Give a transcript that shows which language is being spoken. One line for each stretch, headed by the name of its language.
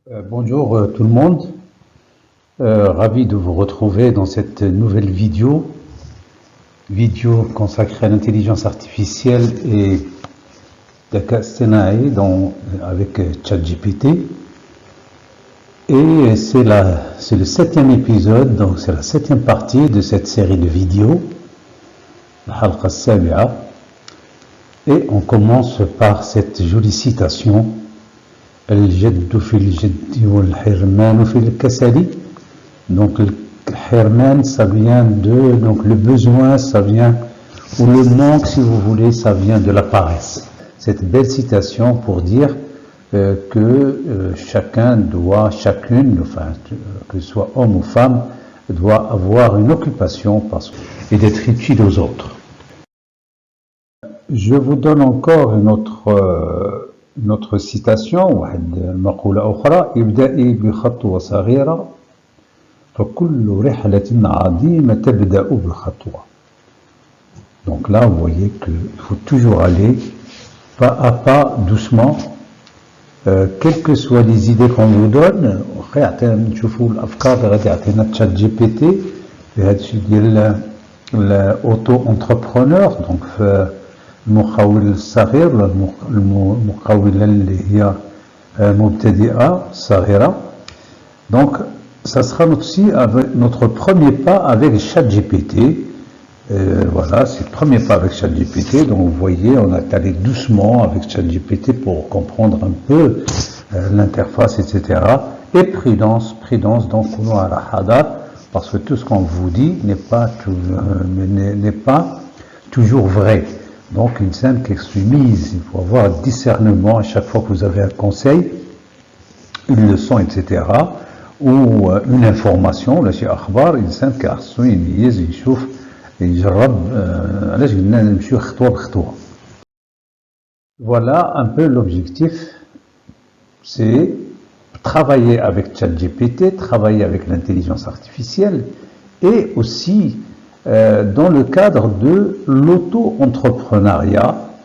French: Bonjour tout le monde, ravi de vous retrouver dans cette nouvelle vidéo consacrée à l'intelligence artificielle et Daka Senae avec ChatGPT. Et c'est le 7e épisode, donc c'est la 7e partie de cette série de vidéos, Halqa Sabi'a. Et on commence par cette jolie citation.
Arabic: الجد في الجد والحرمان في الكسل.
French: Donc le hirman, ça vient de, donc le besoin, ça vient, ou le manque si vous voulez, ça vient de la paresse. Cette belle citation pour dire que chacun doit, chacune, enfin que ce soit homme ou femme, doit avoir une occupation et d'être utile aux autres. Je vous donne encore une autre citation,
Arabic: واحد مقولة أخرى: ابدأي بخطوة صغيرة فكل رحلة عظيمة تبدأ بخطوة.
French: Donc là, vous voyez qu'il faut toujours aller pas à pas, doucement, quelles que soient les idées qu'on vous donne.
Arabic: نشوفوا الأفكار اللي غادي يعطينا تشات جي بي تي في هذا الشيء ديال الأوتو انتربرونور. دونك في المقاول الصغير ولا المقاولة اللي هي مبتدئة صغيرة.
French: Donc ça sera aussi notre premier pas avec ChatGPT. Voilà, c'est le premier pas avec ChatGPT. Donc vous voyez, on a allé doucement avec ChatGPT pour comprendre un peu l'interface, etc. Et prudence, donc parce que tout ce qu'on vous dit n'est pas toujours vrai. Donc une simple extrémise, il faut avoir discernement à chaque fois que vous avez un conseil, une leçon, etc. ou une information, là chez
Arabic: أخبار الإنسان كيخصو يميز يشوف يجرب علاش قلنا نمشيو خطوة بخطوة.
French: Voilà un peu l'objectif, c'est travailler avec ChatGPT, travailler avec l'intelligence artificielle et aussi dans le cadre de l'auto-entrepreneuriat.